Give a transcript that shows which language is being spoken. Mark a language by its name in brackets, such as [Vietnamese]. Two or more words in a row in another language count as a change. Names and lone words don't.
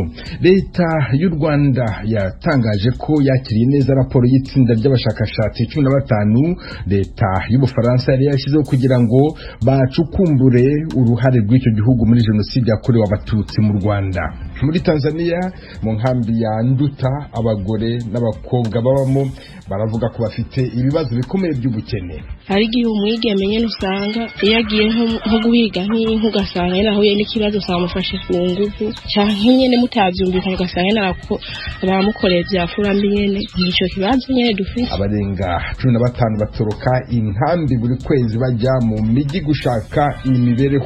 [Kinyarwanda] Leta y'u Rwanda yatangaje ko yakiriye neza raporo y'itsinda ry'abashakashatsi 15 leta y'Ubufaransa yari yashyizeho kugira ngo bacukumbure uruhare rw'icyo gihugu muri jenoside yakorewe abatutsi mu Rwanda. Muri Tanzania mu nkambi ya Nduta abagore n'abakobwa babamo baravuga ko bafite ibibazo bikomeye by'ubukene. [Rundi] Hari igihe umwigeme nyene usanga yagiye nko guhiga nk'ugasanga yarahuye n'ikibazo samufashe ku nguvu canke nyene mutavyumvikana ugasanga narako bamukoreye vyafura mbi nyene nico kibazo nyene dufise. [Kinyarwanda] Abarenga 15 batoroka inkambi buri kwezi bajya mu miji gushaka imibereho.